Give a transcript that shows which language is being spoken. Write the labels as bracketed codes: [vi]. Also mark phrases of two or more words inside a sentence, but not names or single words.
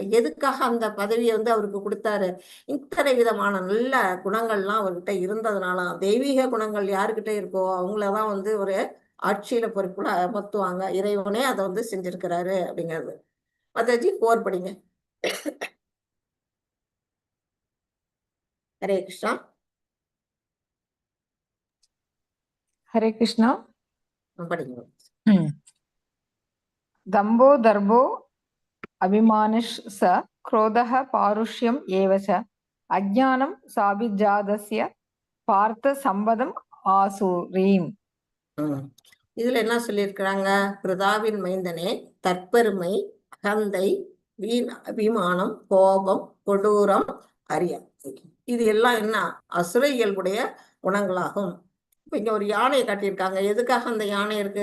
[ta] எதுக்காக அந்த பதவியை வந்து அவருக்கு கொடுத்தாரு, இத்தனை விதமான நல்ல குணங்கள்லாம் அவர்கிட்ட இருந்ததுனால, தெய்வீக குணங்கள் யாருக்கிட்ட இருக்கோ அவங்களதான் வந்து ஒரு ஆட்சியில பொறுப்புல அமர்த்துவாங்க. இறைவனே அதை வந்து செஞ்சிருக்கிறாரு அப்படிங்கிறது. மாதாஜி 4 படிங்க. ஹரே கிருஷ்ணா. हरे कृष्णा. படிங்க. [sa] दम्भो दर्भो अभिमानिश् स क्रोधः पारुष्यम् एव च अज्ञानं साभिजातस्य पार्थ संवदम् आसुरीम्. [ta] இதுல என்ன சொல்லியிருக்கிறாங்க? பிருதாவின் மைந்தனே, தற்பெருமை, அகந்தை, வீண் அபிமானம், கோபம், கொடூரம், அரியாமை. இது எல்லாம் என்ன? அசுர இயல்புடைய குணங்களாகும். இப்ப இங்க ஒரு யானையை காட்டியிருக்காங்க. எதுக்காக அந்த யானை இருக்கு?